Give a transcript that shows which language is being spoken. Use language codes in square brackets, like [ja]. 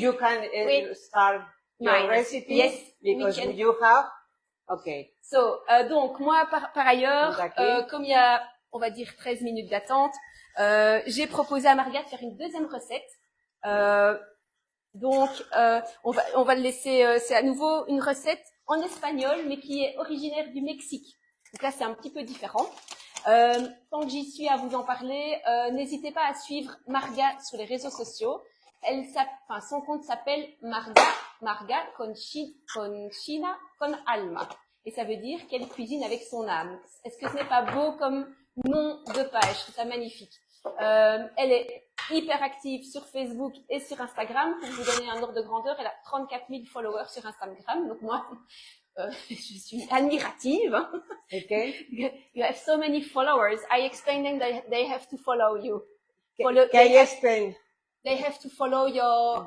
[en] You can start your recipe. Yes. Because you have. Okay. [fr] So, donc moi par ailleurs, comme il y a, on va dire 13 minutes d'attente, j'ai proposé à Marga de faire une deuxième recette. Donc on va le laisser. C'est à nouveau une recette en espagnol, mais qui est originaire du Mexique. Donc là, c'est un petit peu différent. Tant que j'y suis à vous en parler, n'hésitez pas à suivre Marga sur les réseaux sociaux. Son compte s'appelle Marga con China con alma. Et ça veut dire qu'elle cuisine avec son âme. Est-ce que ce n'est pas beau comme nom de page? C'est ça magnifique. Elle est hyper active sur Facebook et sur Instagram. Pour vous donner un ordre de grandeur, elle a 34 000 followers sur Instagram. Donc moi, je suis admirative. [en] Okay. You have so many followers. I explain them that they have to follow you. Can you explain? They have to follow your